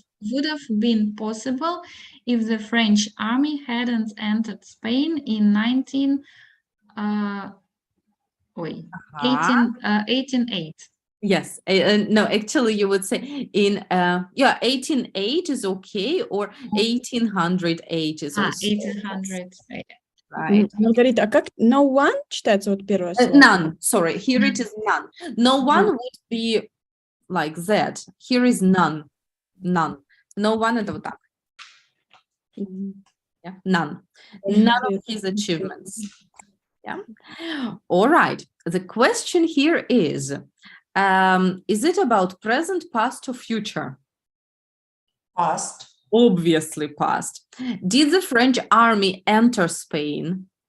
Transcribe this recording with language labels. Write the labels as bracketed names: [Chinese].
[English] would have been possible if the French army hadn't entered Spain in 1808. Yes, no, actually you would say in 1808 is okay, or 1808 is also 1800. right. [Russian] Маргарита, а как no one читается вот первое слово? [English] None, sorry, here it is none. No one would be like that. Here is none. [Russian] No one это вот так. [English] Yeah, none. None of his achievements. Yeah. All right. The question here is it about present, past, or future? Past. Obviously past. Did the French army enter Spain?